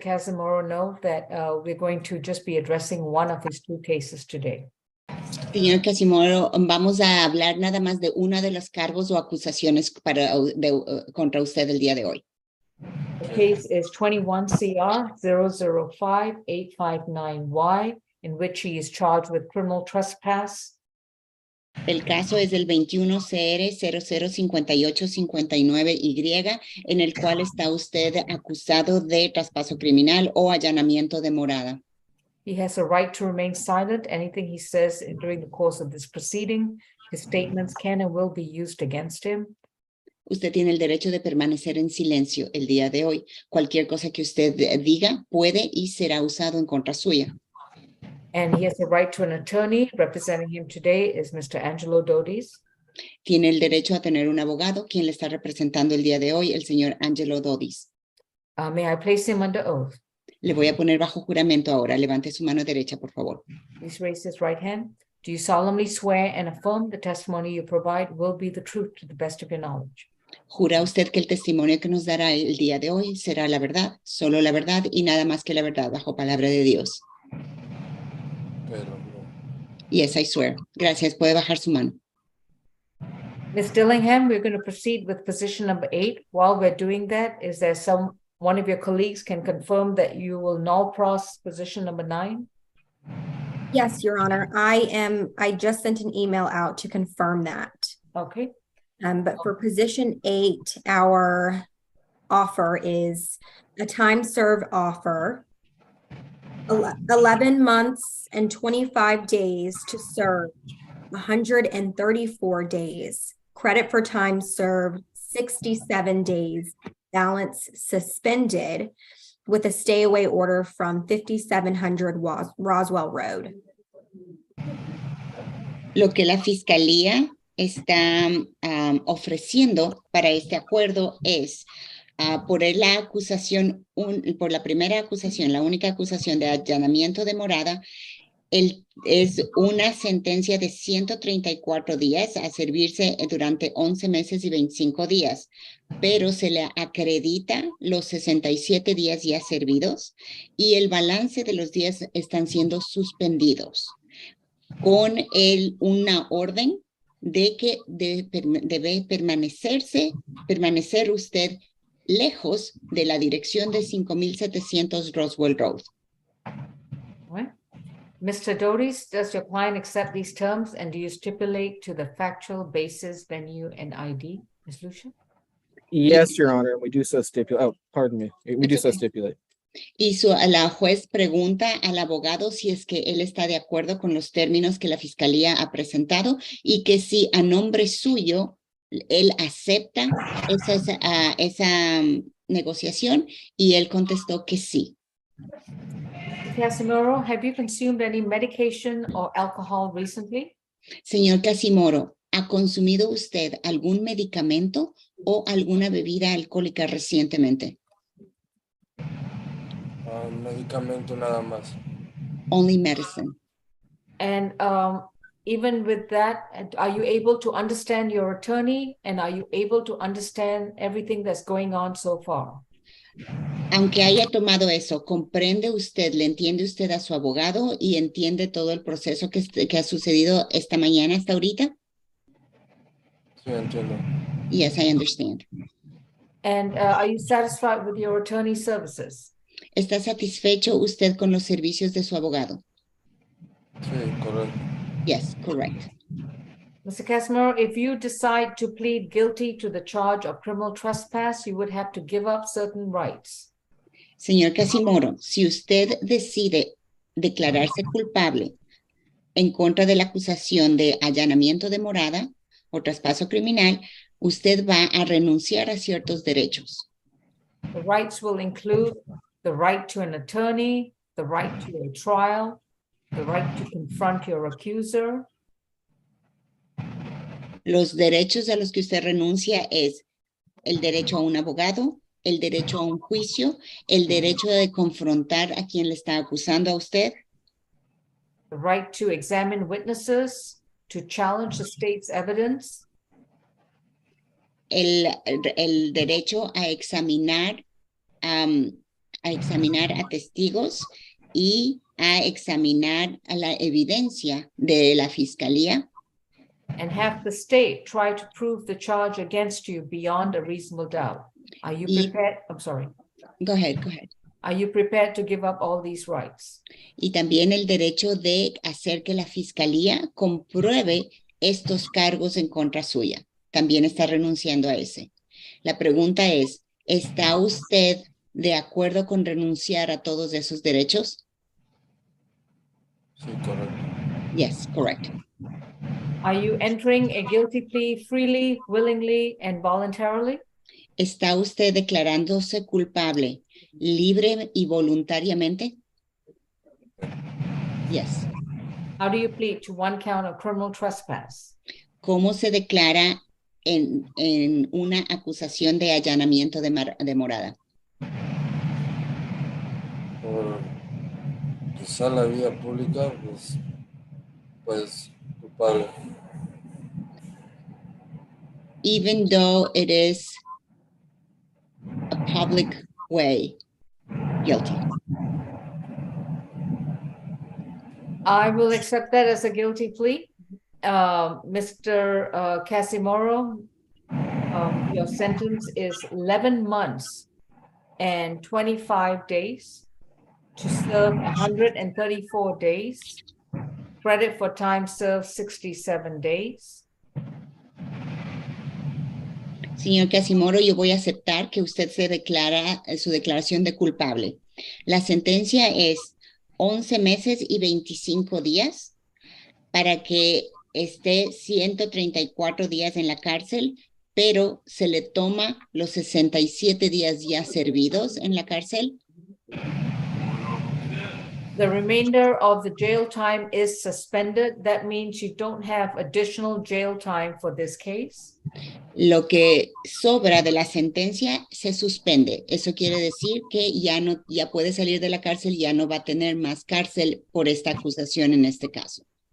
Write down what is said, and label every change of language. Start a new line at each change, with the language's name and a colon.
English: Casimiro know that we're going to just be addressing one of his 2 cases today.
Spanish: Señor Casimiro, vamos a hablar nada más de uno de los cargos o acusaciones contra usted el día de hoy.
English: The case is 21 CR 005-859Y, in which he is charged with criminal trespass.
Spanish: El caso es del 21 CR 005859Y, en el cual está usted acusado de traspaso criminal o allanamiento de morada.
English: He has a right to remain silent. Anything he says during the course of this proceeding, his statements can and will be used against him.
Spanish: Usted tiene el derecho de permanecer en silencio el día de hoy. Cualquier cosa que usted diga puede y será usado en contra suya.
English: And he has a right to an attorney. Representing him today is Mr. Angelo Dodis.
Spanish: Tiene el derecho a tener un abogado, quien le está representando el día de hoy, el señor Angelo Dodis.
English: May I place him under oath?
Spanish: Le voy a poner bajo juramento ahora. Levante su mano derecha, por favor.
English: Please raise his right hand. Do you solemnly swear and affirm the testimony you provide will be the truth to the best of your knowledge?
Spanish: ¿Jura usted que el testimonio que nos dará el día de hoy será la verdad, solo la verdad y nada más que la verdad, bajo palabra de Dios?
English: Yes, I swear.
Spanish: Gracias. Puede bajar su mano.
English: Ms. Dillingham, we're going to proceed with position number 8. While we're doing that, is there one of your colleagues can confirm that you will null pros position number 9? Yes, Your Honor. I just sent an email out to confirm that. Okay. But for position 8, our offer is a time served offer, 11 months and 25 days to serve 134 days. Credit for time served 67 days, balance suspended, with a stay away order from 5700 Roswell Road.
Spanish: Lo que la Fiscalía está ofreciendo para este acuerdo es por la acusación, por la primera acusación, la única acusación de allanamiento de morada, es una sentencia de 134 días a servirse durante 11 meses y 25 días, pero se le acredita los 67 días ya servidos y el balance de los días están siendo suspendidos con una orden de que debe permanecer usted lejos de la dirección de 5700 Roswell Road.
English: Mr. Dodis, does your client accept these terms and do you stipulate to the factual basis, venue, and ID? Ms. Lucia? Yes, Your Honor, we do so stipulate. Oh, pardon me. We do so stipulate.
Spanish: Y la juez pregunta al abogado si es que él está de acuerdo con los términos que la Fiscalía ha presentado y que si a nombre suyo él acepta esa negociación, y él contestó que sí.
English: Casimiro, have you consumed any medication or alcohol recently?
Spanish: Señor Casimiro, ¿ha consumido usted algún medicamento o alguna bebida alcohólica recientemente? Medicamento nada más.
English: Only medicine. And even with that, are you able to understand your attorney and are you able to understand everything that's going on so far?
Spanish: Aunque haya tomado eso, ¿comprende usted, le entiende usted a su abogado y entiende todo el proceso que ha sucedido esta mañana hasta ahorita? Sí, entiendo.
English: Yes, I understand. And are you satisfied with your attorney's services?
Spanish: ¿Está satisfecho usted con los servicios de su abogado? Sí, correcto.
English: Yes, correct. Mr. Casimiro, if you decide to plead guilty to the charge of criminal trespass, you would have to give up certain rights.
Spanish: Señor Casimiro, si usted decide declararse culpable en contra de la acusación de allanamiento de morada o traspaso criminal, usted va a renunciar a ciertos derechos.
English: The rights will include the right to an attorney, the right to a trial, the right to confront your accuser,
Spanish: Los derechos a los que usted renuncia es el derecho a un abogado, el derecho a un juicio, el derecho de confrontar a quien le está acusando a usted,
English: the right to examine witnesses, to challenge the state's evidence,
Spanish: el derecho a examinar a testigos y a examinar a la evidencia de la fiscalía
English: and have the state try to prove the charge against you beyond a reasonable doubt. Are you prepared? I'm sorry. Go ahead, go ahead. Are you prepared to give up all these rights?
Spanish: Y también el derecho de hacer que la fiscalía compruebe estos cargos en contra suya. También está renunciando a ese. La pregunta es, ¿está usted de acuerdo con renunciar a todos esos derechos? Sí, correcto.
English: Yes, correct. Are you entering a guilty plea freely, willingly, and voluntarily?
Spanish: ¿Está usted declarándose culpable, libre y voluntariamente?
English: Yes. How do you plead to one count of criminal trespass?
Spanish: ¿Cómo se declara en una acusación de allanamiento de morada? Por usar la vía pública, pues culpable.
English: Even though it is a public way, guilty. I will accept that as a guilty plea. Mr. Casimiro, your sentence is 11 months and 25 days to serve 134 days. Credit for time served 67 days.
Spanish: Señor Casimiro, yo voy a aceptar que usted se declara su declaración de culpable. La sentencia es 11 meses y 25 días para que esté 134 días en la cárcel, pero se le toma los 67 días ya servidos en la cárcel.
English: The remainder of the jail time is suspended. That means you don't have additional jail time for this case.
Spanish: Lo que sobra de la sentencia se suspende. Eso quiere decir que ya puede salir de la cárcel, ya no va a tener más cárcel por esta acusación en este caso.